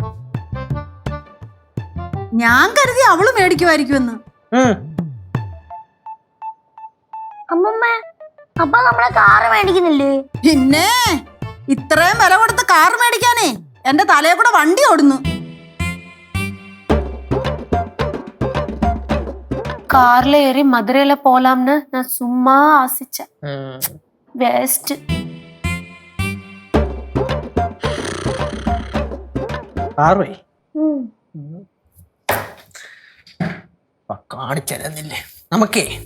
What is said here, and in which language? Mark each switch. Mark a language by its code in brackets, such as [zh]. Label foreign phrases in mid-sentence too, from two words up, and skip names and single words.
[ml] ഞാൻ കരുതി അവള് മേടിക്കുമായിരിക്കുമെന്ന്. അമ്മമ്മ അപ്പൊ നമ്മളെ കാറ് മേടിക്കുന്നില്ലേ? പിന്നെ ഇത്രയും വില കൊടുത്ത് കാറ് മേടിക്കാനേ എന്റെ തലയെ കൂടെ വണ്ടി ഓടുന്നു. [ta] கார்ல ஏறி மதுரையில போலாம்னு நான் சும்மா ஆசிச்சேன். வேஸ்ட். [ml] കാണിച്ചല്ലേ നമുക്കേ